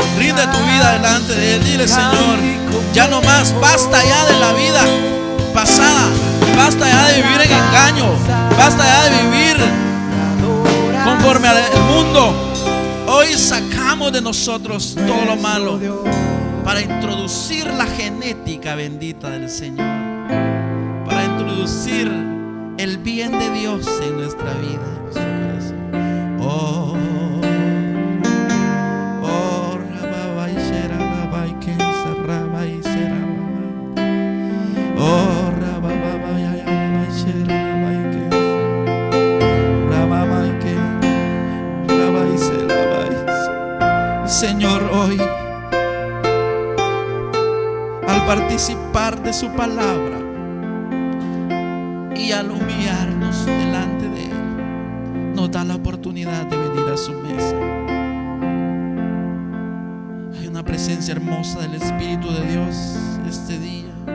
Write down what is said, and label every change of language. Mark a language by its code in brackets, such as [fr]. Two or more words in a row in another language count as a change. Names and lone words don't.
[es] Rinde tu vida delante de Él. Dile: Señor, ya no más, basta ya de la vida pasada, basta ya de vivir en engaño, basta ya de vivir conforme al mundo. Hoy sacamos de nosotros todo lo malo para introducir la genética bendita del Señor, para introducir el bien de Dios en nuestra vida, en nuestro corazón. Oh, oh, Rabai Shera Rabai Kensa Rabai Shera Rabai. Oh, Rabai Shera Rabai Kensa Rabai Kensa Rabai Shera Rabai. Señor, hoy al participar de su palabra y al humillarnos delante de Él, nos da la oportunidad de venir a su mesa. Hay una presencia hermosa del Espíritu de Dios este día.